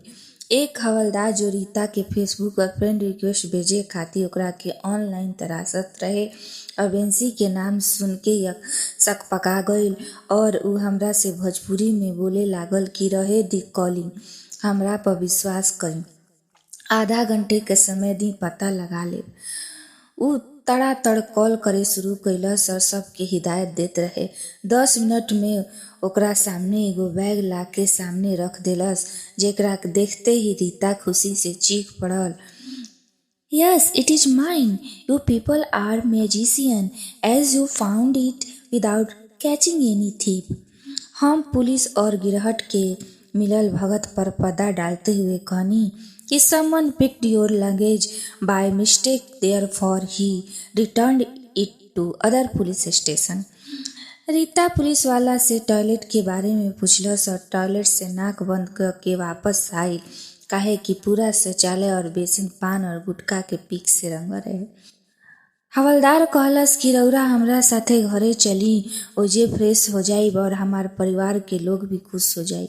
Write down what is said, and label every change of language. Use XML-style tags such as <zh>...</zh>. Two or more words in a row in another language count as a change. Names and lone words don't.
<bho>एक हवलदार जो रीता के फेसबुक पर</bho> <en>friend request</en> <bho>भेजे खातिर ओकरा के ऑनलाइन तरासत रहे, अवेंसी के नाम सुन के सकपका गईल और ऊ हमरा से भोजपुरी में बोले लागल कि रहे दी कॉलिंग, हमरा पर विश्वास करी, आधा घंटे के समय दी पता लगा ले। ऊ तड़ातड़ कॉल करे शुरू कैलस और सबके हिदायत देत रहे। 10 मिनट में ओकरा सामने एगो बैग लाके सामने रख देलस, जेकरा के देखते ही रीता खुशी से चीख पड़ल,</bho> <en>Yes, it is mine. You people are magician as you found it without catching any thief.</en> <bho>हम पुलिस और गिरहट के मिलल भगत पर पर्दा डालते हुए कहनी कि</bho> <en>someone picked your luggage by mistake, therefore he returned it to other police station.</en> <bho>रीता पुलिस वाला से टॉयलेट के बारे में पूछलस और टॉयलेट से नाक बंद करके वापस आई, काहे कि पूरा शौचालय और बेसिन पान और गुटखा के पीक से रंगल रहे। हवलदार कहलस कि रउरा हमरा साथे घरे चली, ओजे फ्रेश हो जाई और हमार परिवार के लोग भी खुश हो जाई।</bho>